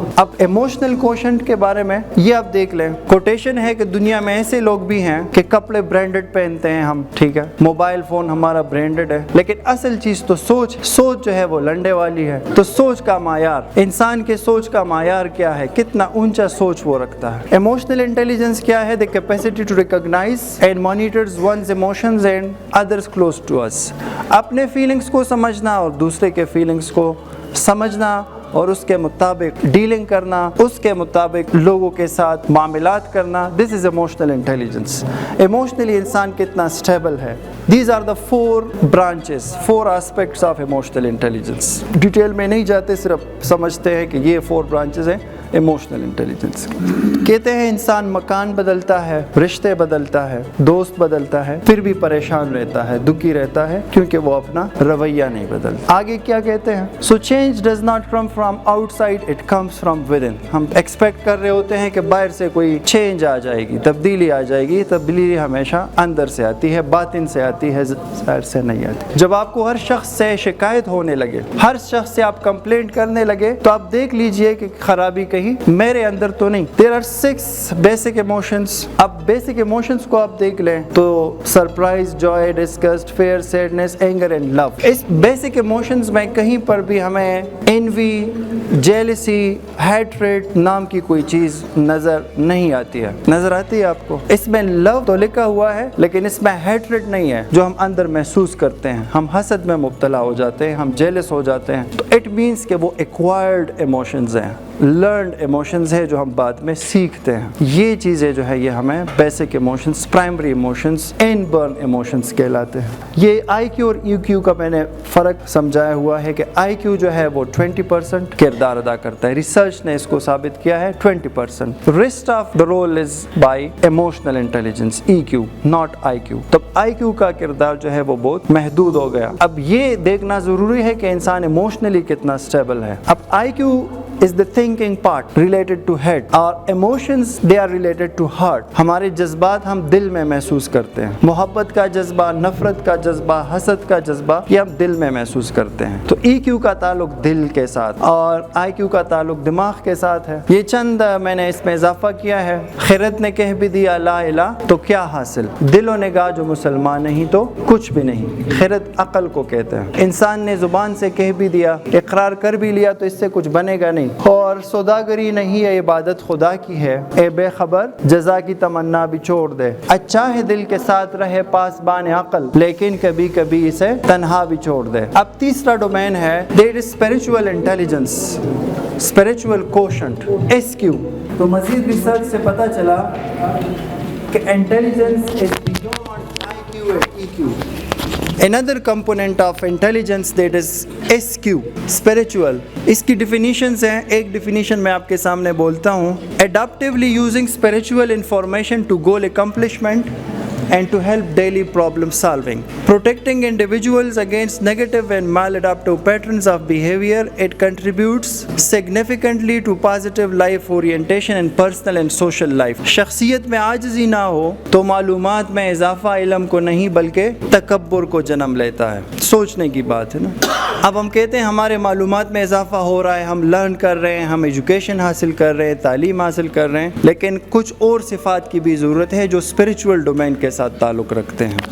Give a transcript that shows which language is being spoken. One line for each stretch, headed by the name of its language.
Urdu: اب emotional quotient کے بارے میں یہ آپ دیکھ لیں، کوٹیشن ہے کہ دنیا میں ایسے لوگ بھی ہیں کہ کپڑے برانڈڈ پہنتے ہیں ہم، ٹھیک ہے، موبائل فون ہمارا برانڈڈ ہے، لیکن اصل چیز تو سوچ جو ہے وہ لنڈے والی ہے۔ تو سوچ کا معیار، انسان کے سوچ کا معیار کیا ہے، کتنا اونچا سوچ وہ رکھتا ہے۔ ایموشنل انٹیلیجنس کیا ہے؟
English: the capacity to recognize and monitors one's emotions and others close to us،
Urdu: اپنے فیلنگز کو سمجھنا اور دوسرے کے فیلنگز کو سمجھنا اور اس کے مطابق ڈیلنگ کرنا, اس کے مطابق لوگوں کے ساتھ معاملات کرنا.
English: This is emotional intelligence.
Urdu: ایموشنلی انسان کتنا اسٹیبل ہے.
English: These are the 4 branches, 4 aspects of emotional intelligence.
Urdu: Detail میں نہیں جاتے, صرف سمجھتے ہیں کہ یہ 4 branches ہیں ایموشنل انٹیلیجنس. کہتے ہیں انسان مکان بدلتا ہے, رشتے بدلتا ہے, دوست بدلتا ہے, پھر بھی پریشان رہتا ہے, دکھی رہتا ہے, کیونکہ وہ اپنا رویہ نہیں بدلتا. آگے کیا کہتے ہیں؟
English: So change does not come from outside, it comes from within.
Urdu: ہم ایکسپیکٹ کر رہے ہوتے ہیں کہ باہر سے کوئی چینج آ جائے گی, تبدیلی آ جائے گی. تبدیلی ہمیشہ اندر سے آتی ہے, باطن سے آتی ہے, ظاہر سے نہیں آتی. جب آپ کو ہر شخص سے شکایت ہونے لگے, ہر شخص سے آپ کمپلینٹ کرنے لگے, تو آپ دیکھ لیجئے کہ خرابی کہیں میرے اندر تو نہیں.
English: There are 6 basic emotions.
Urdu: اب بیسک ایموشنز کو آپ دیکھ لیں تو surprise, joy, disgust, fair, sadness, anger and love. اس basic emotions میں کہیں پر بھی ہمیں انوی, جیلسی, ہیٹریڈ نام کی کوئی چیز نظر نہیں آتی ہے. نظر آتی ہے آپ کو؟ اس میں لو تو لکھا ہوا ہے, لیکن اس میں ہیٹریڈ نہیں ہے جو ہم اندر محسوس کرتے ہیں. ہم حسد میں مبتلا ہو جاتے ہیں, ہم جیلس ہو جاتے ہیں. تو
English: it means
Urdu: کہ وہ ایکوائرڈ ایموشنز ہیں, لرنڈ ایموشنز ہے جو ہم بعد میں سیکھتے ہیں. یہ چیزیں جو ہے یہ ہمیں بیسک ایموشنز, پرائمری ایموشنز, ان برن ایموشنز کہلاتے ہیں. یہ آئی کیو اور ای کیو کا میں نے فرق سمجھایا ہوا ہے کہ آئی کیو جو ہے وہ 20% کردار ادا کرتا ہے. ریسرچ نے اس کو ثابت کیا ہے 20%.
English: Rest of the role is by emotional intelligence, E Q, not I Q.
Urdu: تب آئی کیو کا کردار جو ہے وہ بہت محدود ہو گیا. اب یہ دیکھنا ضروری ہے کہ انسان ایموشنلی کتنا اسٹیبل ہے.
English: اب I Q is the thinking part related to head. Our emotions they are related to heart.
Urdu: ہمارے جذبات ہم دل میں محسوس کرتے ہیں. محبت کا جذبہ, نفرت کا جذبہ, حسد کا جذبہ, یہ ہم دل میں محسوس کرتے ہیں. تو ای کیو کا تعلق دل کے ساتھ اور آئی کیو کا تعلق دماغ کے ساتھ ہے. یہ چند میں نے اس میں اضافہ کیا ہے. خرد نے کہہ بھی دیا لا الہ تو کیا حاصل, دلوں نے کہا جو مسلمان نہیں تو کچھ بھی نہیں. خرد عقل کو کہتے ہیں. انسان نے زبان سے کہہ بھی دیا, اقرار کر بھی لیا تو اس سے کچھ بنے گا نہیں. اور سوداگری نہیں ہے, عبادت خدا کی ہے. اے بے خبر جزا کی تمنا بھی چھوڑ دے. اچھا ہے دل کے ساتھ رہے پاسبان عقل, لیکن کبھی کبھی اسے تنہا بھی چھوڑ دے. اب تیسرا ڈومین ہے
English: there is spiritual intelligence, spiritual quotient, SQ.
Urdu: تو مزید ریسرچ سے پتہ چلا کہ
English: intelligence is beyond IQ and EQ. Another component of intelligence that is SQ, spiritual.
Urdu: اس کی ڈیفینیشنز ہیں. ایک ڈیفینیشن میں آپ کے سامنے بولتا ہوں.
English: Adaptively using spiritual information to goal accomplishment and to help daily problem solving. Protecting individuals against negative and maladaptive patterns of behavior, it contributes significantly to positive life orientation and personal and social life.
Urdu: شخصیت میں عاجزی نہ ہو تو معلومات میں اضافہ علم کو نہیں بلکہ تکبر کو جنم لیتا ہے. سوچنے کی بات ہے نا. اب ہم کہتے ہیں ہمارے معلومات میں اضافہ ہو رہا ہے, ہم لرن کر رہے ہیں, ہم ایجوکیشن حاصل کر رہے ہیں, تعلیم حاصل کر رہے ہیں, لیکن کچھ اور صفات کی بھی ضرورت ہے جو اسپرچول ڈومین کے ساتھ تعلق رکھتے ہیں.